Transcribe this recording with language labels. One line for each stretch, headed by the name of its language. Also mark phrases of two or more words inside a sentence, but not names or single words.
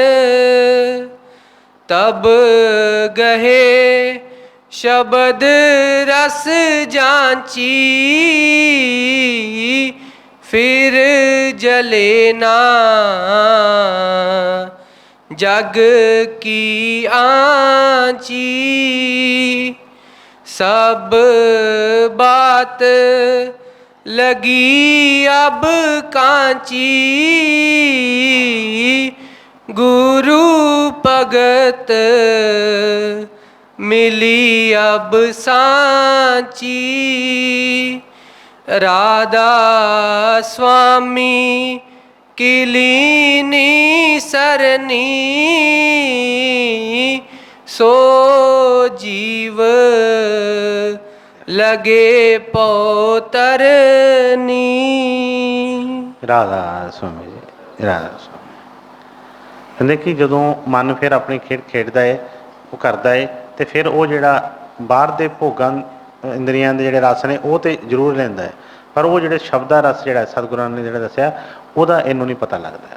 Hindi: तब गहे शब्द रस जांची, फिर जले ना जग की आंची। सभ बात लगी अब कांची, गुरु भगत मिली अब सांची। राधा स्वामी की लीनी सरनी, सो जीव लगे पौतरनी।
Punjabi: ਰਾਧਾ ਸੁਆਮੀ ਜੀ, ਰਾਧਾ ਸੁਆਮੀ। ਕਹਿੰਦੇ ਕਿ ਜਦੋਂ ਮਨ ਫਿਰ ਆਪਣੀ ਖੇਡ ਖੇਡਦਾ ਹੈ, ਉਹ ਕਰਦਾ ਹੈ, ਤੇ ਫਿਰ ਉਹ ਜਿਹੜਾ ਬਾਹਰ ਦੇ ਭੋਗਾਂ ਇੰਦਰੀਆਂ ਦੇ ਜਿਹੜੇ ਰਸ ਨੇ ਉਹ ਤੇ ਜ਼ਰੂਰ ਲੈਂਦਾ ਹੈ, ਪਰ ਉਹ ਜਿਹੜੇ ਸ਼ਬਦਾ ਰਸ ਜਿਹੜਾ ਸਤਿਗੁਰਾਂ ਨੇ ਜਿਹੜਾ ਦੱਸਿਆ ਉਹਦਾ ਇਹਨੂੰ ਨਹੀਂ ਪਤਾ ਲੱਗਦਾ।